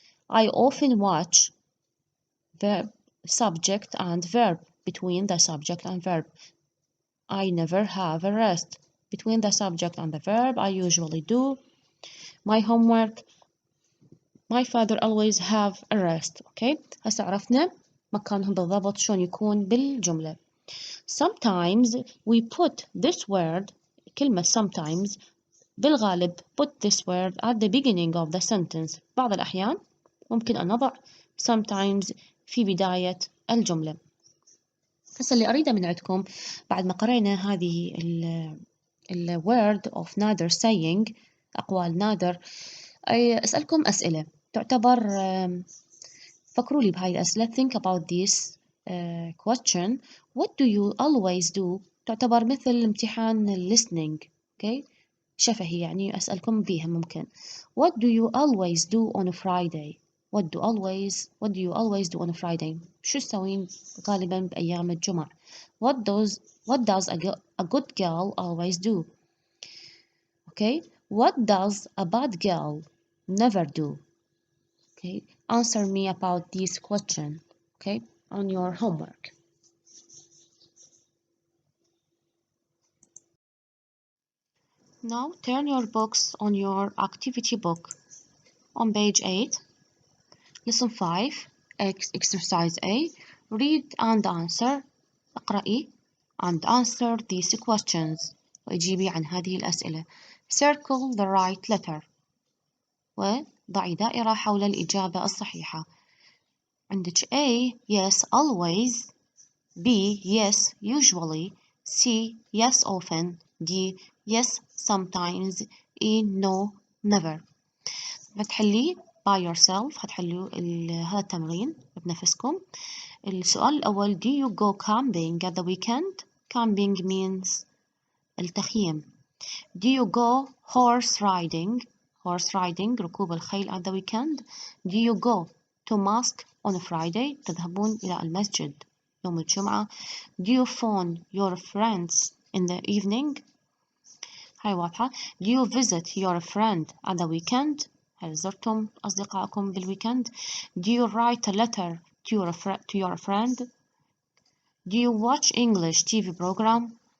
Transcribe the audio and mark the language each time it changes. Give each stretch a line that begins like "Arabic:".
English: I often watch verb, subject and verb between the subject and verb. I never have a rest between the subject and the verb. I usually do my homework. My father always have a rest. Okay.
Arabic: هسه عرفنا مكانهم بالضبط شلون يكون بالجملة.
English: Sometimes we put this word
Arabic: كلمة
English: sometimes
Arabic: بالغالب
English: put this word at the beginning of the sentence.
Arabic: بعض الأحيان ممكن أن نضع sometimes في بداية الجملة. هسه اللي أريده من عندكم بعد ما قرأنا هذه ال
English: word of neither saying
Arabic: أقوال نادر، أسألكم أسئلة تعتبر فكروا لي بهاي الأسئلة.
English: think about this question. What do you always do؟
Arabic: تعتبر مثل امتحان
English: listening. okay.
Arabic: شفهي يعني أسألكم بيها ممكن.
English: What do you always do on a Friday؟ What do you always do on a Friday؟
Arabic: شو تسوين غالبا بأيام الجمعة؟
English: What does a good girl always do؟ okay. What does a bad girl never do؟ okay. Answer me about this question. okay. On your homework. Now turn your books on your activity book on page 8. Lesson 5, exercise A. Read and answer.
Arabic: اقرأي
English: and answer these questions.
Arabic: وأجيبي عن هذه الأسئلة.
English: Circle the right letter.
Arabic: وضعي دائرة حول الإجابة الصحيحة. عندك
English: A. Yes, always. B. Yes, usually. C. Yes, often. D. Yes, sometimes. E. No, never.
Arabic: هتحليه
English: by yourself.
Arabic: هتحلوا هذا التمرين بنفسكم. السؤال الأول:
English: Do you go camping at the weekend? Camping means التخييم. Do you go horse riding? Horse riding
Arabic: ركوب الخيل
English: at the weekend. Do you go to mosque on a Friday?
Arabic: تذهبون إلى المسجد يوم الجمعة.
English: Do you phone your friends in the evening?
Arabic: هاي واضحة.
English: Do you visit your friend at the weekend?
Arabic: هل زرتم أصدقائكم بالويكند؟
English: Do you write a letter to your friend? Do you watch English TV program?